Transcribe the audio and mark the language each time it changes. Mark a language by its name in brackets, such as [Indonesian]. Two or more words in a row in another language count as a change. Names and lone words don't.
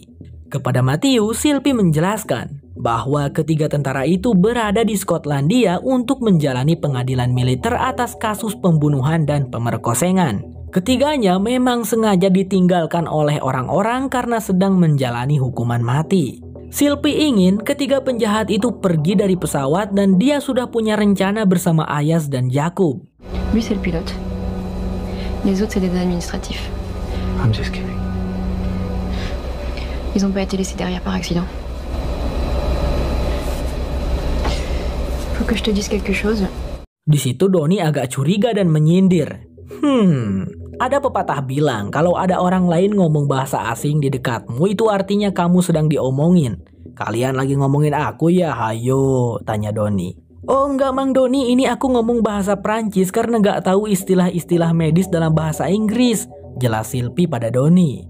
[Indonesian] Kepada Matthew, Sylvie menjelaskan bahwa ketiga tentara itu berada di Skotlandia untuk menjalani pengadilan militer atas kasus pembunuhan dan pemerkosengan. Ketiganya memang sengaja ditinggalkan oleh orang-orang karena sedang menjalani hukuman mati. Sylvie ingin ketiga penjahat itu pergi dari pesawat dan dia sudah punya rencana bersama Ayaz dan Jakub. [French] Lui, c'est le pilote. Les autres, c'est des administratifs. [English] I'm just kidding. [French] Ils n'ont pas été laissés derrière par accident. Faut que je te dise quelque chose. [Indonesian] Di situ Donnie agak curiga dan menyindir. Ada pepatah bilang kalau ada orang lain ngomong bahasa asing di dekatmu itu artinya kamu sedang diomongin. Kalian lagi ngomongin aku ya, hayo, tanya Donnie. Oh enggak Mang Donnie, ini aku ngomong bahasa Prancis karena gak tahu istilah-istilah medis dalam bahasa Inggris, jelas Sylvie pada Donnie.